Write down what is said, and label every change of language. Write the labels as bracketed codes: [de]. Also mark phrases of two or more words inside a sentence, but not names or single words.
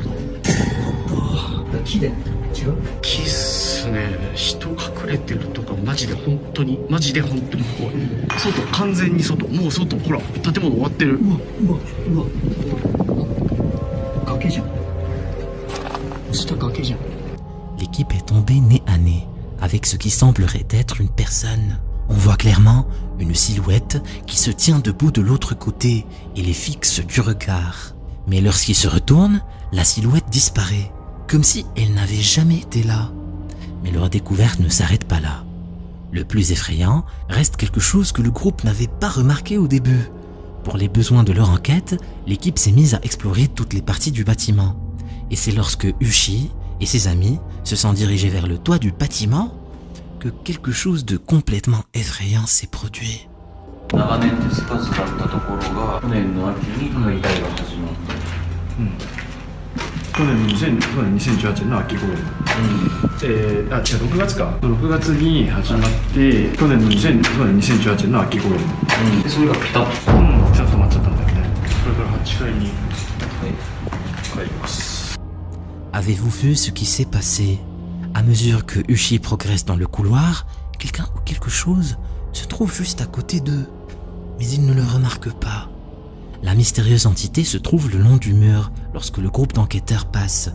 [ja] 木で違う？木っすね。人隠れてるとかマジで本当に怖い。外、完全に外。もう外、ほら建物終わってる。うわ崖じゃん。下崖じゃん。 [fr] L'équipe est tombée nez à nez avec ce qui semblerait être une personne. On voit clairement une silhouette qui se tient debout de l'autre côté et les fixe du regard. Mais lorsqu'ils se retournent, la silhouette disparaît, comme si elle n'avait jamais été là. Mais leur découverte ne s'arrête pas là. Le plus effrayant reste quelque chose que le groupe n'avait pas remarqué au début. Pour les besoins de leur enquête, l'équipe s'est mise à explorer toutes les parties du bâtiment. Et c'est lorsque Uchi et ses amis se sont dirigés vers le toit du bâtiment que quelque chose de complètement effrayant s'est produit. [ja] 長年手つかずだったところが去年の秋に解体が始まった。去年2018年の秋頃、6月か6月に始まって去年の2018年の秋頃、でそれがピタッとちょっと止まっちゃったんだよね。これから8階に帰ります。 [fr] Avez-vous vu ce qui s'est passé? À mesure que Uchi progresse dans le couloir, quelqu'un ou quelque chose se trouve juste à côté d'eux. Mais il ne le remarque pas. La mystérieuse entité se trouve le long du mur lorsque le groupe d'enquêteurs passe.